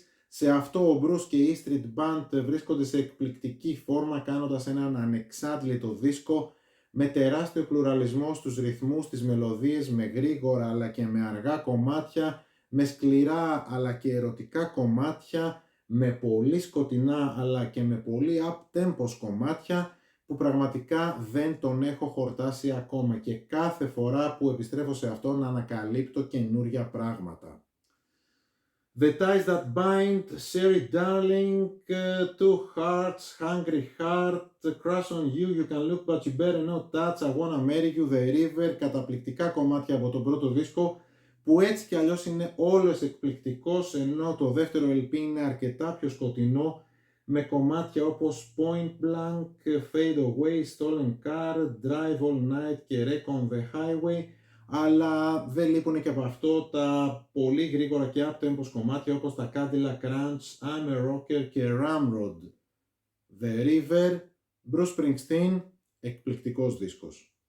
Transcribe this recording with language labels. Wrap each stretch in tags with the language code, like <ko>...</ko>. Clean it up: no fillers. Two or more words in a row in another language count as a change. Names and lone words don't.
<el>Σε αυτό ο Bruce και η E Street Band βρίσκονται σε εκπληκτική φόρμα, κάνοντας έναν ανεξάντλητο δίσκο με τεράστιο πλουραλισμό στους ρυθμούς, στις μελωδίες, με γρήγορα αλλά και με αργά κομμάτια, με σκληρά αλλά και ερωτικά κομμάτια, με πολύ σκοτεινά αλλά και με πολύ up-tempos κομμάτια, που πραγματικά δεν τον έχω χορτάσει ακόμα, και κάθε φορά που επιστρέφω σε αυτόν ανακαλύπτω καινούρια πράγματα. The Ties That Bind, Sherry Darling, Two Hearts, Hungry Heart, Crush on You, You Can Look But You Better Not Touch, I Wanna Marry You, The River, καταπληκτικά κομμάτια από τον πρώτο δίσκο, που έτσι κι αλλιώς είναι όλος εκπληκτικός, ενώ το δεύτερο LP είναι αρκετά πιο σκοτεινό, με κομμάτια όπως Point Blank, Fade Away, Stolen Car, Drive All Night και Wreck on the Highway, αλλά δεν λείπουν και από αυτό τα πολύ γρήγορα και up-tempos κομμάτια όπως τα Cadillac Ranch, I'm a Rocker και Ramrod. The River, Bruce Springsteen, εκπληκτικός δίσκος.</el>